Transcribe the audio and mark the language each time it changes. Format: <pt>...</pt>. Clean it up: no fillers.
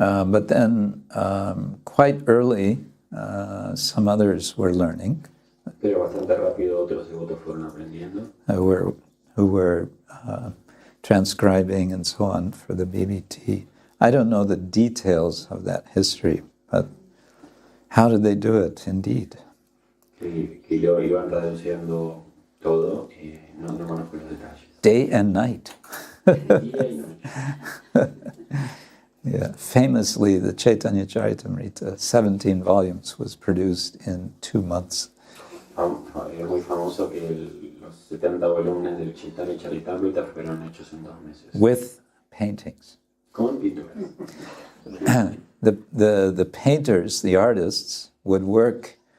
<en>But then, quite early, some others were learning.</en> <es>Pero bastante rápido otros devotos fueron aprendiendo.</es> <en>Who were transcribing and so on for the BBT. I don't know the details of that history, but how did they do it, indeed?</en> <es>Que lo iban traduciendo todo, no conozco los detalles.</es> <en>Day and night.</en> <es>Día y noche.</es> <en>Yeah, famously, the Chaitanya Charitamrita, 17 volumes, was produced in 2 months.</en> <es>Es muy famoso que los 70 volúmenes del Chaitanya Charitamrita fueron hechos en 2 meses.</es> <en>With paintings.</en> <es>Con pinturas.</es> <en>The painters, the artists, would work.</en>